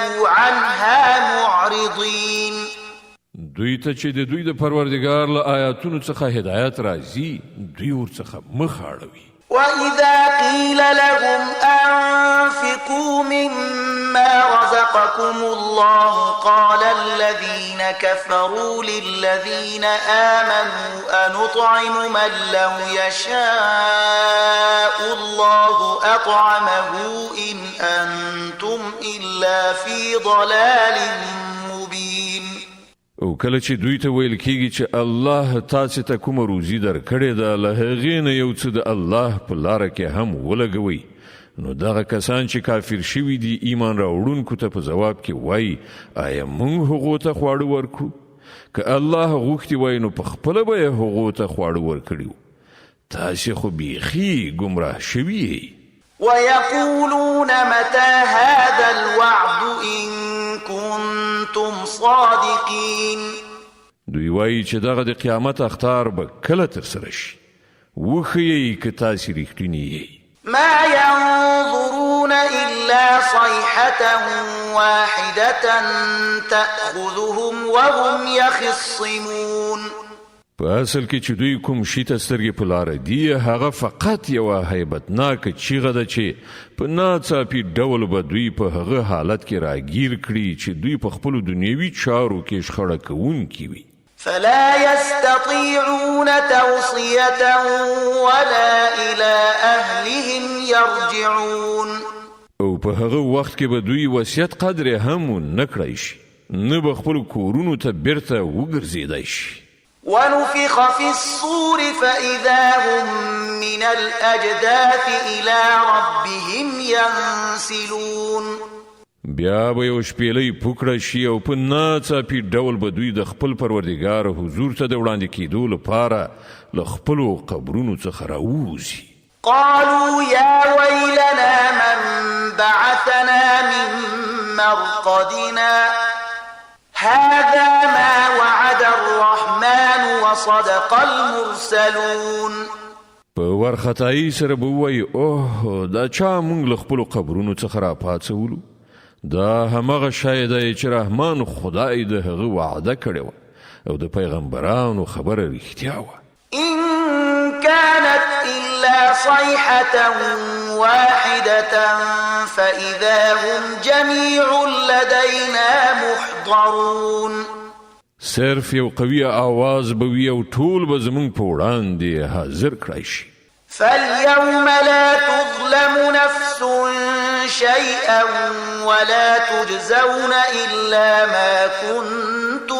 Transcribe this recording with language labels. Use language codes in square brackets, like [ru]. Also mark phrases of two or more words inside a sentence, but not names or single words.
[ar] عنها معرضين [ps] دوی ته چې د دوی د پروردګار له آیاتونو څخه هدایت راځي دوی ورڅخه مخ اړوي. [ar] وإذا قيل لهم أنفقوا مما رزقكم الله قال الذين كفروا للذين آمنوا أنطعم من لو يشاء الله أطعمه إن أنتم إلا في ضلال مبين. [ps] او کله چې دوی ته ویل کېږي چې الله تاسو ته کومه روزي درکړې ده له هغې نه یو څه د الله په لاره کې هم ولګوئ نو دغه کسان چې کافر شوي دي ایمان راوړونکو ته په ځواب کې وایي آیا موږ هغو ته خواړه ورکړو که الله غوښتي وای نو په خپله به یې هغو ته خواړه ورکړي وو. تاسې خو بیخي ګمراه شوي یئ. [ar] ويقولون متى هذا الوعد إن كنتم صادقين. [ps] دوی وایي چې دغه د قیامت اخطار به کله ترسره شي وښیئ که تاسې رښتیني یئ. [ar] ما ينظرون إلا صيحة واحدة تأخذهم وهم يخصمون. [ps] په اصل کې چې دوی کوم شي ته سترګې په لاره دي هغه فقط یوه هیبتناکه چیغه ده چې په ناڅاپي ډول به دوی په هغه حالت کې راګیر کړي چې دوی په خپلو دنیوي چارو کې شخړه کوونکي وي. [ar] فلا يستطيعون توصية ولا إلى أهلهم يرجعون. [ps] او په هغه وخت کې به دوی وصیت قدر هم نه کړی شي نه به خپلو کورونو ته بیرته وګرځېدی شي. [ar] ونفخ في الصور فإذا هم من الأجداث إلى ربهم ينسلون. [ps] بیا به یو شپېلۍ پوکړه شي او په ناڅاپي ډول به دوی د خپل پروردګار حضور ته د وړاندې کېدو لپاره له خپلو قبرونو څخه راووځي. [ar] قالوا يا ويلنا من بعثنا من مرقدنا هذا ما وعد الرحمن وصدق المرسلون. [ps] په ورختایي سره به ووایي اوه دا چا موږ له خپلو قبرونو څخه راپاڅولو دا همغه شی دی چې رحمان خدای د هغه وعده کړې وه او د پیغمبرانو خبره رښتیا وه. [ar] إن كانت إلا صيحة واحدة فإذا هم جميع لدينا محضرون. [ps] صرف یو قوي آواز به وي او ټول به زموږ په وړاندې حاضر کړی شي. [ar] فاليوم لا تظلم نفس شيئا ولا تجزون إلا ما كنتم